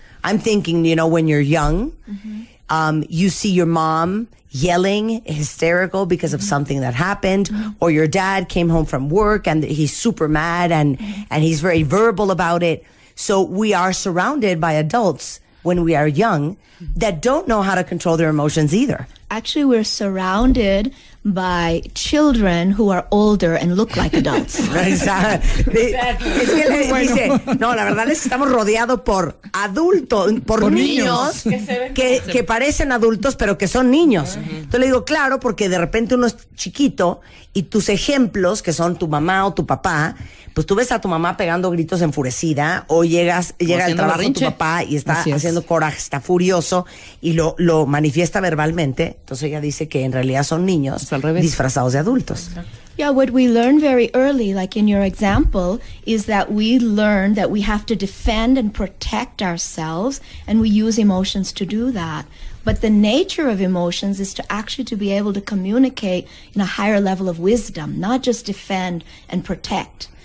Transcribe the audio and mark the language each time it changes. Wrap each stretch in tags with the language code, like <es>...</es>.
<en>I'm thinking, when you're young, you see your mom yelling, hysterical because of something that happened, or your dad came home from work and he's super mad and he's very verbal about it. So we are surrounded by adults when we are young that don't know how to control their emotions either. Actually, we're surrounded by children who are older and look like adults.</en> <es>Es que le dice, no, la verdad es que estamos rodeados por adultos, por niños que parecen adultos, pero que son niños. Entonces le digo, claro, porque de repente uno es chiquito y tus ejemplos, que son tu mamá o tu papá, pues tú ves a tu mamá pegando gritos enfurecida, o llega al trabajo tu papá y está haciendo coraje, está furioso y lo manifiesta verbalmente. Entonces ella dice que en realidad son niños disfrazados de adultos.</es> <en>Yeah, what we learn very early, like in your example, is that we learn that we have to defend and protect ourselves, and we use emotions to do that. But the nature of emotions is to actually to be able to communicate in a higher level of wisdom, not just defend and protect.</en>